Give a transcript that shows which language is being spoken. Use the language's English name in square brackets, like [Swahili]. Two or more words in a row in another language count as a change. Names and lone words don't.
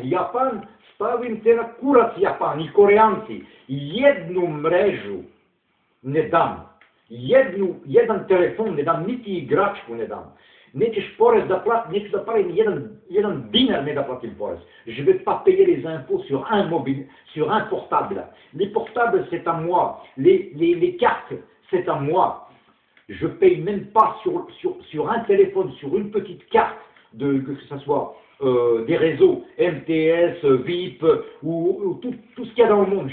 [Serbian] Japan, stavim te na kurac Japan i Koreanci. Jednu mrežu ne dam. Jedan telefon ne dam, niti igračku ne dam. Nećeš porez da platim, neću da parim jedan dinar ne da platim porez. [French] Je vais pas payer les impôts sur un mobile, sur un portable. Les portables, c'est à moi. Les cartes, c'est à moi. Je paye même pas sur un téléphone, sur une petite carte, que ce soit des réseaux, MTS, VIP, ou tout ce qu'il y a dans le monde.